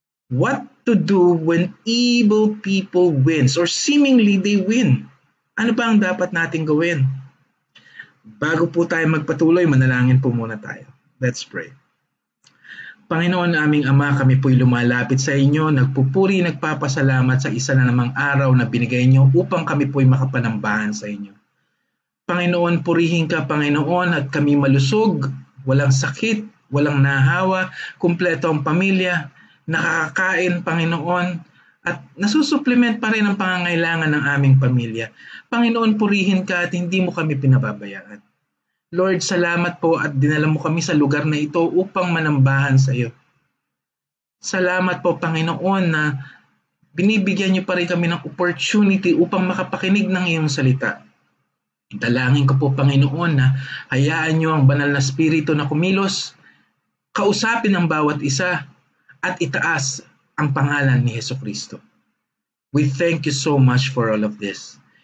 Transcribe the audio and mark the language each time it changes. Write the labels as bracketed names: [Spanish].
[English] What to do when evil people wins or seemingly they win? [Filipino] Ano ba ang dapat nating gawin? Bago po tayo magpatuloy, manalangin po muna tayo. [English] Let's pray. [Filipino] Panginoon aming Ama, kami po'y lumalapit sa inyo, nagpupuri, nagpapasalamat sa isa na namang araw na binigay niyo upang kami po'y makapanambahan sa inyo. Panginoon, purihin ka Panginoon at kami malusog, walang sakit, walang nahawa, kumpleto ang pamilya, nakakakain Panginoon, at nasusupplement pa rin ang pangangailangan ng aming pamilya. Panginoon, purihin ka at hindi mo kami pinababayaan. Lord, salamat po at dinala mo kami sa lugar na ito upang manambahan sa iyo. Salamat po Panginoon na binibigyan niyo pa rin kami ng opportunity upang makapakinig ng iyong salita. Dalangin ko po Panginoon na hayaan niyo ang banal na spirito na kumilos, kausapin ang bawat isa at itaas ang pangalan ni Jesucristo. [English] We thank you so much for all of this.